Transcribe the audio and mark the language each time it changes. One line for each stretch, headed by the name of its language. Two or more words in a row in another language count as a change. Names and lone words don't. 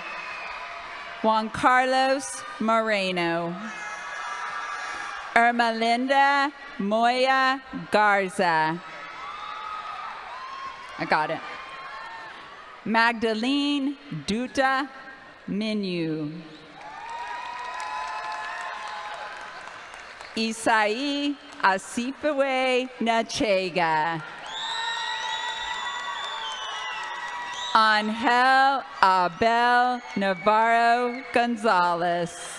English: Juan Carlos Moreno. Ermelinda Moya Garza. I got it. Magdalene Duta Minu. Isai Asifawe Nachega. Angel Abel Navarro Gonzalez.